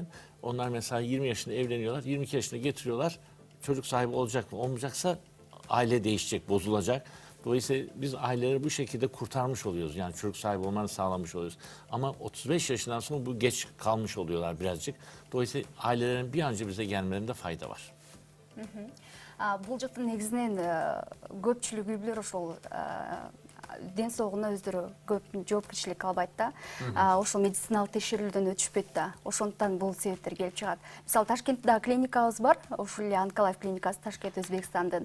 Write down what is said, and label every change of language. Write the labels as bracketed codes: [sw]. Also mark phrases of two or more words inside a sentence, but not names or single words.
[tr] Onlar mesela 20 yaşında evleniyorlar, 22 yaşında getiriyorlar. Çocuk sahibi olacak mı? Olmayacaksa aile değişecek, bozulacak. Dolayısıyla biz aileleri bu şekilde kurtarmış oluyoruz. Yani çocuk sahibi olmanı sağlamış oluyoruz. Ama 35 yaşından sonra bu geç kalmış oluyorlar birazcık. Dolayısıyla ailelerin bir an önce bize gelmelerinde fayda var. [ky] Бул жактан негизинен көпчүлүк үй бүлөлөр ошол ден соолугуна өздөрү көп жоопкерчилик албайт да. Ошол медициналык текшерүүдөн өтүшпөйт да. Ошондуктан бул себептер келип чыгат. Мисалы Ташкентте дагы клиникабыз бар. Ушул эле Анкалайф клиникасы Ташкент Өзбекстандын.